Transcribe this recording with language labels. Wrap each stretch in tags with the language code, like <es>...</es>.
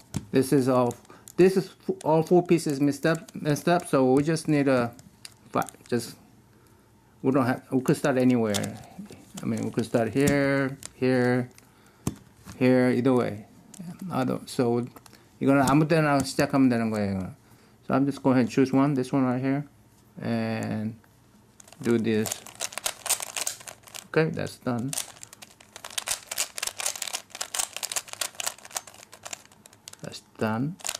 <en>This is all 4 pieces messed up, so we just need a we could start anywhere. I mean, we could start here, either way.</en> <ko>So 이거는 아무 때나 시작하면 되는 거예요.</ko> <en>So I'm just going ahead and choose one, this one right here, and do this. Okay, that's done. That's done.</en>